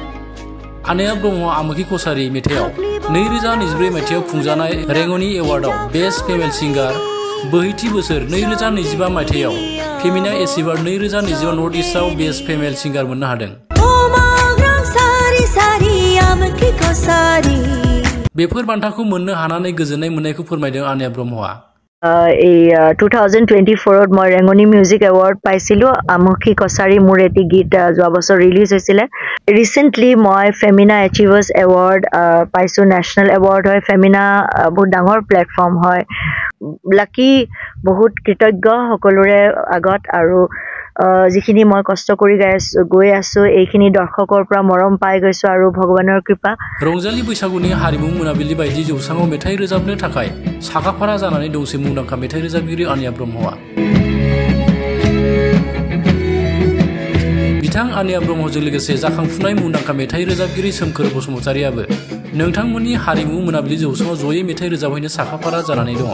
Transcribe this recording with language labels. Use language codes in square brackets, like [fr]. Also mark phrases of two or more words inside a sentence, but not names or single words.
[brx] आनाया ब्रह्म आमोखि कसारी मेथाइआव 2024 मायथाइयाव खुंजानाय रेंग'नि एवार्डआव [en] best female singer, [brx] बोहैथि बोसोर 2025 मायथाइयाव फेमिना एचिभार 2025 नर्थ इस्टआव [en] best female singer [brx] मोननो हादों। बेफोर बान्थाखौ मोननो हानानै गोजोननाय मोननायखौ फोरमायदों आनाया ब्रह्मआ। [as] 2024 মই ৰেংগনি মিউজিক এৱাৰ্ড পাইছিলোঁ। আমুখী কছাৰী মোৰ এটি গীত যোৱা বছৰ ৰিলিজ হৈছিলে। ৰিচেণ্টলি মই ফেমিনা এচিভাৰ্ছ এৱাৰ্ড পাইছোঁ। [en] national award [as] হয়। ফেমিনা বহুত ডাঙৰ প্লেটফৰ্ম হয়। লাকি বহুত কৃতজ্ঞ সকলোৰে আগত, আৰু যিখিনি মই কষ্ট কৰি গৈ আছোঁ এইখিনি দৰ্শকৰ পৰা মৰম পাই গৈছোঁ আৰু ভগৱানৰ কৃপা। [brx] रंजालि बैसागुनि हारिमु मोनाबिलि बायदि जौसाङाव मेथाइ रोजाबनो थाखाय साखाफारा जानानै दंसै मुंदांखा मेथाइ रोजाबगिरि आनाया ब्रह्मआ। बिथां आनाया ब्रह्मजों लोगोसे जाखांफुनाय मुंदांखा मेथाइ रोजाबगिरि सोमखोर बसुमतारियाबो नोंथांमोननि हारिमु मोनाबिलि जौसाङाव जयै मेथाइ रोजाबहैनो साखाफारा जानानै दङ।